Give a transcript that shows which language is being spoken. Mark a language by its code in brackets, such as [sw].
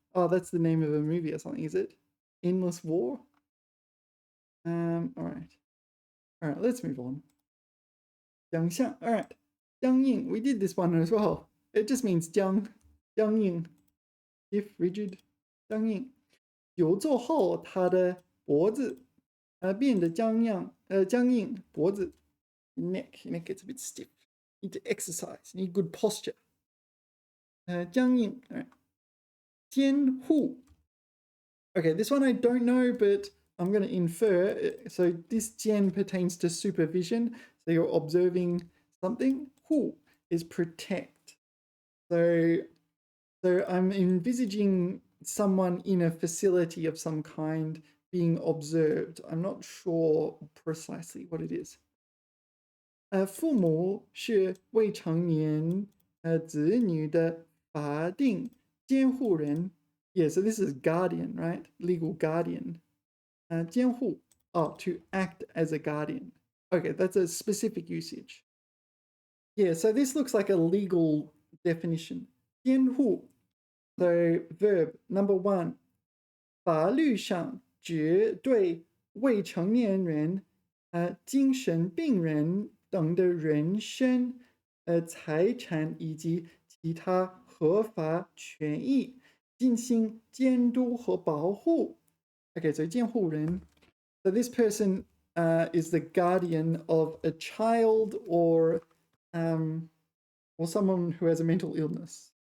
[en] Oh, that's the name of a movie or something, is it? Endless War? All right. All right, let's move on. 奖项.All right. 僵硬. We did this one as well. It just means 僵硬. If rigid. 僵硬. [zh] 久坐后他的脖子变得僵硬脖子 [en] neck gets a bit stiff. Need to exercise. Need good posture. 僵硬.All right. 监护. Okay, this one I don't know, but I'm going to infer. So this 监 pertains to supervision. So you're observing something. 护 is protect. So I'm envisaging someone in a facility of some kind being observed. I'm not sure precisely what it is. [zh] 父母是未成年子女的法定监护人. [en] Yeah, so this is guardian, right? Legal guardian. 监护, to act as a guardian. Okay, that's a specific usage. Yeah, so this looks like a legal definition. 监护.So verb number 1. [zh] 法律上指对未成年人、精神病人等的人身、财产以及其他合法权益进行监督和保护. [en] Okay, so 监护人. So this person is the guardian of a child or someone who has a mental illness.